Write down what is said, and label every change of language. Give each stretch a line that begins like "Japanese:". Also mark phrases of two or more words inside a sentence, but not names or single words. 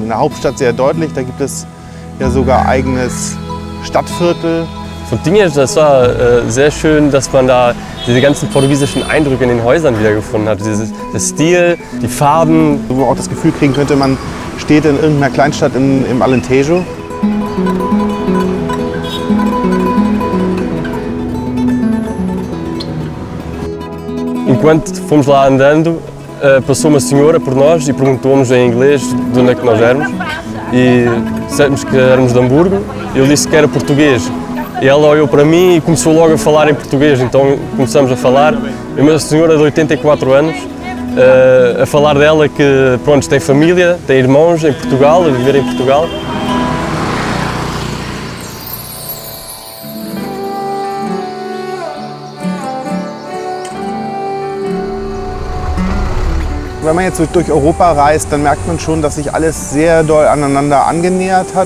German: In der Hauptstadt sehr deutlich, da gibt es ja sogar eigenes Stadtviertel. Von Dingen, das war sehr schön, dass man da diese ganzen portugiesischen Eindrücke in den Häusern wiedergefunden hat. Der Stil, die Farben. Wo man auch das Gefühl kriegen könnte, man steht in irgendeiner Kleinstadt im Alentejo.
Portuguese: Enquanto fomos lá andando, passou uma senhora por nós e perguntou-nos em inglês de onde é que nós éramos. E dissemos que éramos de Hamburgo. Eu disse que era português. E ela olhou para mim e começou logo a falar em português, então começamos a falar. Uma senhora de 84 anos, a falar dela que pronto, tem família, tem irmãos em Portugal, a viver em Portugal.
German: Wenn man jetzt durch Europa reist, dann merkt man schon, dass sich alles sehr doll aneinander angenähert hat.